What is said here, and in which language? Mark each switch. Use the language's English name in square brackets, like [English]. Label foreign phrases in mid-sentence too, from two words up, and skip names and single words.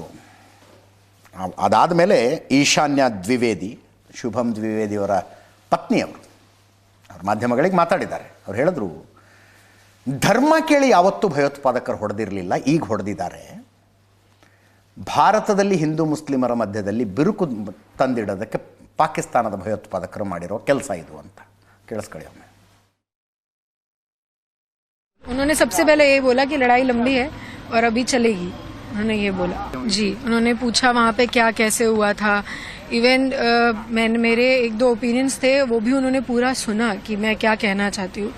[Kannada] ಅದಾದ ಮೇಲೆ ಈಶಾನ್ಯ ದ್ವಿವೇದಿ, ಶುಭಂ ದ್ವಿವೇದಿಯವರ ಪತ್ನಿಯವರು ಅವ್ರ ಮಾಧ್ಯಮಗಳಿಗೆ ಮಾತಾಡಿದ್ದಾರೆ. ಅವ್ರು ಹೇಳಿದ್ರು, ಧರ್ಮ ಕೇಳಿ ಯಾವತ್ತೂ ಭಯೋತ್ಪಾದಕರು ಹೊಡೆದಿರಲಿಲ್ಲ, ಈಗ ಹೊಡೆದಿದ್ದಾರೆ. ಭಾರತದಲ್ಲಿ ಹಿಂದೂ ಮುಸ್ಲಿಮರ ಮಧ್ಯದಲ್ಲಿ ಬಿರುಕು ತಂದಿಡೋದಕ್ಕೆ ಪಾಕಿಸ್ತಾನದ ಭಯೋತ್ಪಾದಕರು ಮಾಡಿರೋ ಕೆಲಸ ಇದು ಅಂತ. ಕೇಳಿಸ್ಕೊಳ್ಳಿ ಒಮ್ಮೆ. [Hindi] उन्होंने सबसे पहले ये बोला कि लड़ाई लंबी है और अभी चलेगी, उन्होंने ये बोला जी। उन्होंने पूछा वहाँ पे क्या कैसे हुआ था। इवन मेरे 1-2 ओपिनियंस थे, वो भी उन्होंने पूरा सुना कि मैं क्या कहना चाहती हूँ।